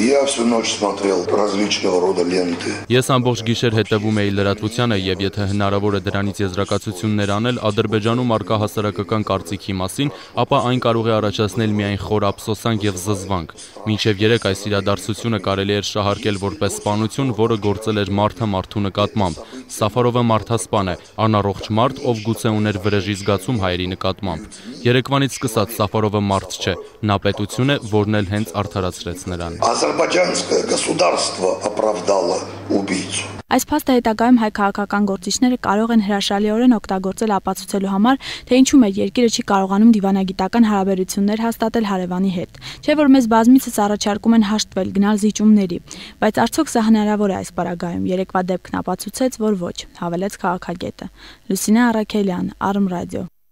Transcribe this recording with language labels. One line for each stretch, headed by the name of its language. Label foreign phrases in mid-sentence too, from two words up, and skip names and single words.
Armenian: Ես ամբողջ գիշեր հետևում էի լրատվությանը եւ եթե հնարավոր է դրանից եզրակացություններ անել Ադրբեջանում արկա հասարակական կարծիքի մասին, ապա այն կարող է առաջացնել միայն խոր ափսոսանք եւ զզվանք։ Մինչև երեք այս իրադարձությունը կարելի էր շահարկել որպես սպանություն, որը գործել էր մարդը մարդու նկատմամբ։ Սաֆարովը մարդասպան է, անառողջ մարդ, ով գուցե ուներ վրեժի զգացում հայերի նկատմամբ։ Երեկվանից սկսած Սաֆարովը մարդ չէ, նա պետություն է, որն էլ հենց արդարացրեց նրան։
Russian: Азербайджанское государство оправдало убийцу.
Armenian: Այս փաստը հետագայում հայ քաղաքական գործիչները կարող են հրաշալիորեն օգտագործել ապացուցելու համար, թե ինչու մեր երկիրը չի կարողանում դիվանագիտական հարաբերություններ հաստատել հարևանի հետ։ Չէ՞ որ մեզ բազմիցս առաջարկում են հաշտվել, գնալ զիջումների, բայց արդյոք սա հնարավոր է այս պարագայում։ Երեկվա դեպքն ապացուցեց, որ ոչ, հավելեց քաղաքագետը։ Լուսինե Առաքելյան, Արմ ռադիո։